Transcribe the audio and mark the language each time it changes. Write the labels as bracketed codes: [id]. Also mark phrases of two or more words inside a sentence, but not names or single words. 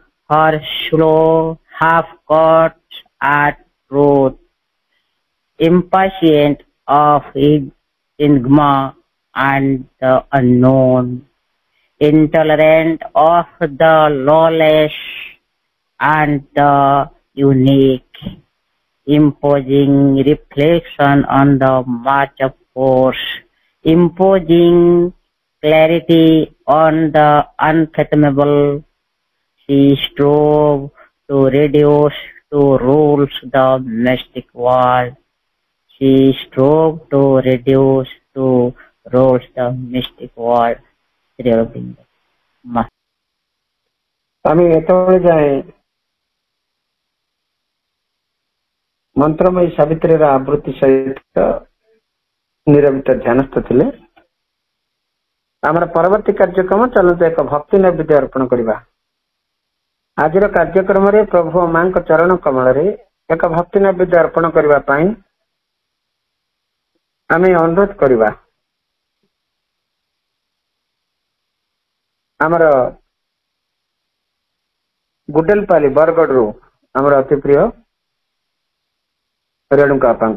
[en] her slow half-cuts at truth, impatient of enigma and the unknown, intolerant of the lawless and the unique, imposing reflection on the march of force, imposing clarity on the unfathomable. She strove to reduce to rules the mystic world. She strove to reduce to rules the mystic world. Sri Aurobindo. [or] আমি এতବେଳେ ଯାଏ ମନ୍ତ୍ରମୟୀ ସାବିତ୍ରୀର ଆବୃତ୍ତି ସହିତ ନିରବିତ ଧ୍ୟାନସ୍ଥ ଥିଲେ। ଆମର ପରବର୍ତ୍ତୀ କାର୍ଯ୍ୟକ୍ରମ ଚାଲନ୍ତୁ ଏକ ଭକ୍ତି ନୈବେଦ୍ୟ ଅର୍ପଣ କରିବା। ଆଜିର କାର୍ଯ୍ୟକ୍ରମରେ ପ୍ରଭୁ ମାଙ୍କ ଚରଣ କମଳରେ ଏକ ଭକ୍ତି ନୈବେଦ୍ୟ ଅର୍ପଣ କରିବା ପାଇଁ ଆମେ ଅନୁରୋଧ କରିବା ଆମର ଗୁଡେଲପାଲି ବରଗଡ଼ରୁ ଆମର ଅତି ପ୍ରିୟ ରେଣୁକା ଅପାଙ୍କୁ।